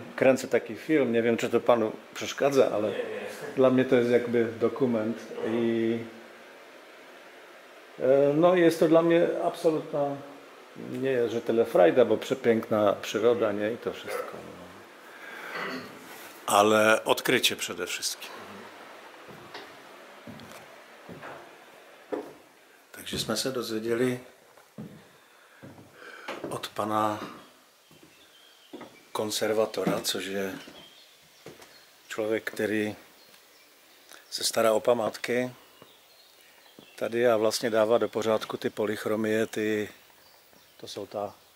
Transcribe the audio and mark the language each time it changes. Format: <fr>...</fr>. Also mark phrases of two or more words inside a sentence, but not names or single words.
<pl>Kręcę taki film, nie wiem czy to panu przeszkadza, ale dla mnie to jest jakby dokument i no jest to dla mnie absolutna, nie że tyle frajda, bo przepiękna przyroda, nie i to wszystko. No. Ale odkrycie przede wszystkim.</pl> <cs>Takže jsme se dozvěděli od pana konservatora, což je člověk, který se stará o památky tady a vlastně dává do pořádku ty polychromie, to jsou ta</cs>